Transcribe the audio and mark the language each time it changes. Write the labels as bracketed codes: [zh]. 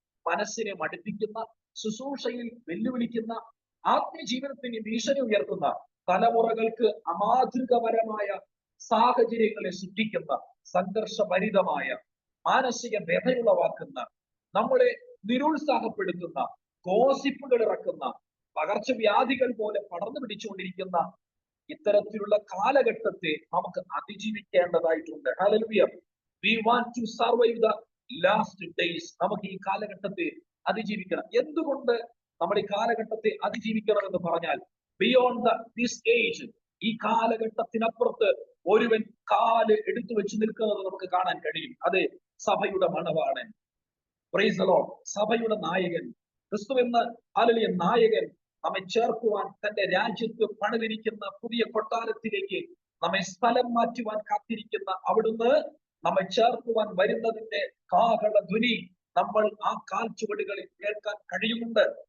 [ml] മനസ്സിനെ മടുപ്പിക്കുന്ന, ശുശ്രൂഷയിൽ വെല്ലുവിളിക്കുന്ന, ആത്മജീവിതത്തിന് ഭീഷണി ഉയർത്തുന്ന, തലമുറകൾക്ക് അമാതൃകപരമായ സാഹചര്യങ്ങളെ സൃഷ്ടിക്കുന്ന, സംഘർഷഭരിതമായ, മാനസിക വ്യഥയുളവാക്കുന്ന, നമ്മളെ നിരുത്സാഹപ്പെടുത്തുന്ന, ഗോസിപ്പുകൾ ഇറക്കുന്ന, പകർച്ചവ്യാധികൾ പോലെ പടർന്നു പിടിച്ചുകൊണ്ടിരിക്കുന്ന ഇത്തരത്തിലുള്ള കാലഘട്ടത്തെ നമുക്ക് അതിജീവിക്കേണ്ടതായിട്ടുണ്ട്. Hallelujah. [en] We want to survive the last days. [ml] നമുക്ക് ഈ കാലഘട്ടത്തെ അതിജീവിക്കണം. എന്തുകൊണ്ട് നമ്മൾ ഈ കാലഘട്ടത്തെ അതിജീവിക്കണം എന്ന് പറഞ്ഞാൽ, [en] beyond this age, [ml] ഈ കാലഘട്ടത്തിനപ്പുറത്ത് ഒരുവൻ കാല് എടുത്തു വെച്ച് നിൽക്കുന്നത് നമുക്ക് കാണാൻ കഴിയും. അതെ, സഭയുടെ മണവാളൻ, [en] praise the Lord, [ml] സഭയുടെ നായകൻ, ക്രിസ്തു എന്ന ഹല്ലേലൂയ നായകൻ നമ്മെ ചേർക്കുവാൻ തന്റെ രാജ്യത്ത് പണിതിരിക്കുന്ന പുതിയ കൊട്ടാരത്തിലേക്ക് നമ്മെ സ്ഥലം മാറ്റുവാൻ കാത്തിരിക്കുന്ന അവിടുന്ന് നമ്മെ ചേർക്കുവാൻ വരുന്നതിന്റെ കാഹള ധ്വനി നമ്മൾ ആ കാൽച്ചുവടുകളിൽ കേൾക്കാൻ കഴിയുന്നുണ്ട്.